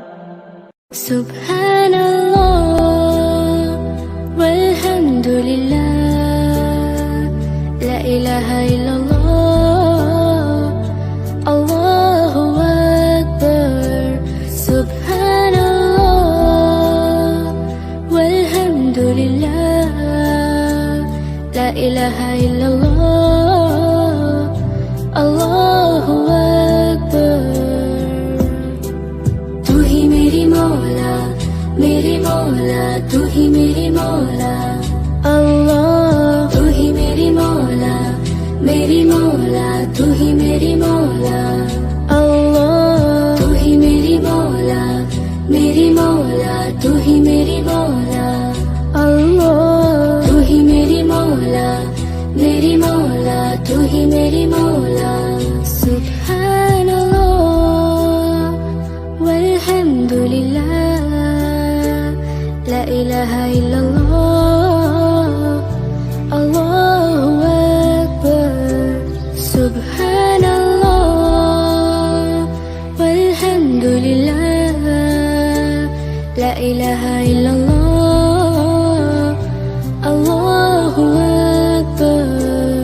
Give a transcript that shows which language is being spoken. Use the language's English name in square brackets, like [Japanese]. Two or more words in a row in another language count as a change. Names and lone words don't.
[Arabic] سبحان الله والحمد لله لا إله إلا الله الله أكبر. سبحان الله والحمد لله لا إله إلا الله الله أكبر. [Urdu] تو ہی میری مولا، میری مولا، تو ہی میری مولا، اللہ. تو ہی میری مولا، میری مولا، تو ہی میری مولا، اللہ. تو ہی میری مولا، میری مولا، تو ہی میری مولا، اللہ. تو ہی میری مولا، میری مولا، تو ہی میری مولا, तू ही मेरी मौला। [Arabic] سبحان الله والحمد لله, لا إله إلا الله، الله أكبر. سبحان الله والحمد لله لا إله إلا الله الله أكبر.